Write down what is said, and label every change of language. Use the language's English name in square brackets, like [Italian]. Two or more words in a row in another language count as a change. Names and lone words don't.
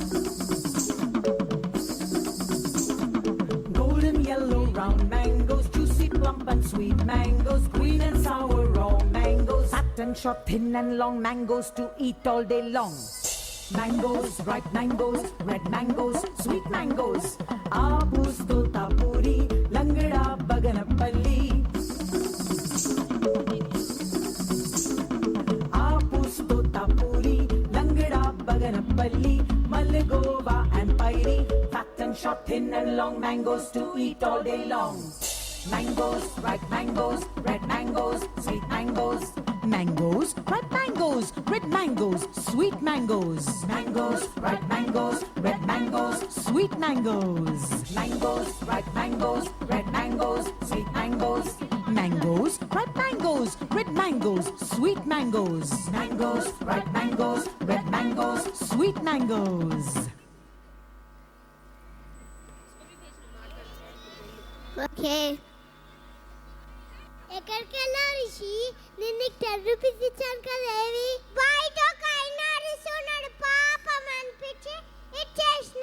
[English] Golden yellow round mangoes, juicy plump and sweet mangoes. Green and sour raw mangoes. Fat and short, thin and long mangoes to eat all day long. Mangoes, ripe mangoes, red mangoes, sweet mangoes. Apus totapuri, langada baganapalli. Apus totapuri, langada baganapalli. Malagova and pairi, fat and short, thin and long mangoes to eat all day long. Mangoes, ripe mangoes, red mangoes, sweet mangoes. Mangoes, ripe mangoes, red mangoes, sweet mangoes. Mangoes, ripe mangoes, red mangoes, sweet mangoes. Mangoes, ripe mangoes, red mangoes, sweet mangoes. Mangoes, ripe mangoes, red mangoes, sweet mangoes. Mangoes, ripe mangoes, red mangoes, sweet mangoes. Okay. [Telugu] ఎక్కడికి వెళ్ళావు రిషి? నేను నీకు 10 రూపీస్ ఇచ్చాను కదేవి? బయట ఒక ఆయన అరుస్తున్నాడు, పాపం అనిపించి ఇచ్చేసిన.